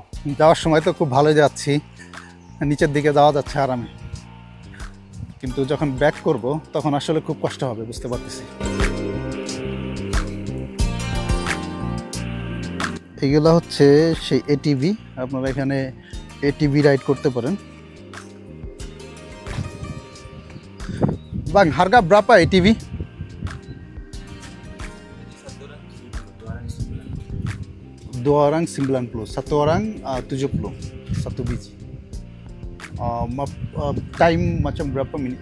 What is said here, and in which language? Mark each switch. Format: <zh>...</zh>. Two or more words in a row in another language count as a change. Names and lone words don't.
<bn>যাওয়ার সময় তো খুব ভালো যাচ্ছি, নিচের দিকে যাওয়া যাচ্ছে আরামে, কিন্তু যখন ব্যাক করব তখন আসলে খুব কষ্ট হবে, বুঝতে পারতেছি। এইগুলো হচ্ছে সেই এটিভি, আপনারা এখানে এটিভি রাইড করতে পারেন।</bn> <ms>Bang, harga berapa ATV? Dua orang 90, satu orang 70, satu biji. Time macam berapa minit?</ms>